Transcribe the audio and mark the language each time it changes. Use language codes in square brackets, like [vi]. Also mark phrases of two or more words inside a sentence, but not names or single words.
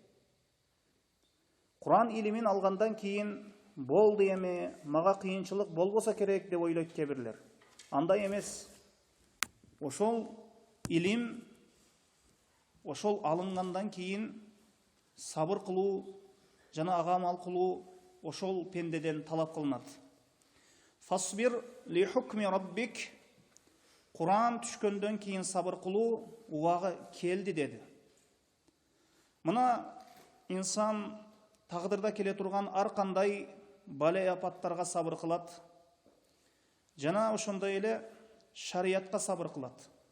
[ky] Куран илимин алгандан кийин болду эми, мага кыйынчылык болбосо керек деп ойлойт кээ бирлер. Андай эмес. Ошол илим, ошол алынгандан кийин сабыр кылуу жана ага амал кылуу ошол пендеден талап кылынат. [ar] فاصبر لحكم ربك. [ky] Куран түшкөндөн кийин сабыр кылуу убагы келди деди. Мына инсан тагдырда келе турган ар кандай бале апаттарга сабыр кылат. Жана ошондой эле шариятка сабыр кылат.